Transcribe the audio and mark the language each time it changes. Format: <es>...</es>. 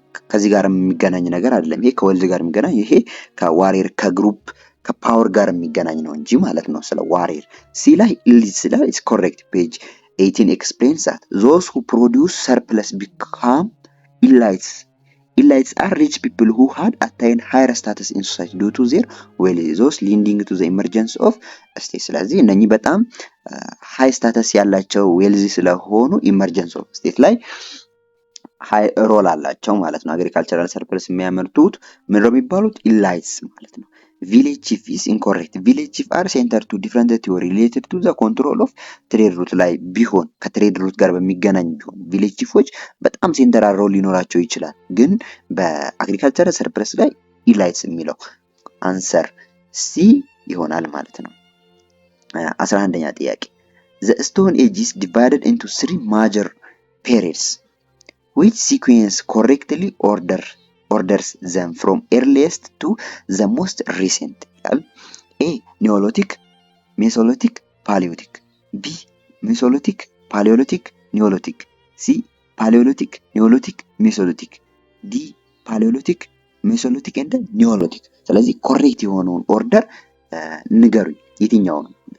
<am>ከዚህ ጋር የሚገናኝ ነገር አይደለም። ይሄ ከወልዝ ጋር የሚገናኝ ይሄ ከዋሪየር ከግሩፕ ከፓወር ጋር የሚገናኝ ነው እንጂ ማለት ነው። ስለ ዋሪየር ሲ ላይ ኢሊትስ ላይ</am> <en>is correct. page 18 explains that those who produce surplus become elites. Elites are rich people who had attained higher status in society due to their wealth, those leading to the emergence of state.</en> <am>ስለዚህ እነኚህ በጣም</am> <en>high status</en> <am>ያላቸው wealthy ስለሆኑ</am> <en>emergence of state</en> <am>ላይ ሃይ ሮል አላቸው ማለት ነው። አግሪካልቸራል ሰርፕለስ የሚያመርቱት ምን ነው የሚባሉት? ኢላይትስ ማለት ነው። ቪሌጅ ቺፍ</am> <en>is incorrect.</en> <am>ቪሌጅ ቺፍ</am> <en>are center to different theory related to the control of trade route</en> <am>ላይ ቢሆን ከትሬድ ሩት ጋር በሚገናኝ ቢሆን ቪሌጅ ቺፎች በጣም ሴንተራል ሮል ሊኖራቸው ይችላል። ግን በአግሪካልቸራል ሰርፕለስ ላይ ኢላይትስ የሚለው አንሰር ሲ ይሆናል ማለት ነው። 11ኛ ጥያቄ</am> <en>The Stone Age is divided into 3 major periods. Which sequence correctly orders them from earliest to the most recent? A. Neolithic, Mesolithic, Paleolithic. B. Mesolithic, Paleolithic, Neolithic. C. Paleolithic, Neolithic, Mesolithic. D. Paleolithic, Mesolithic and Neolithic.</en> <am>ስለዚህ ኮሬክት የሆነውን ኦርደር ንገሩኝ። የትኛው ነው?</am>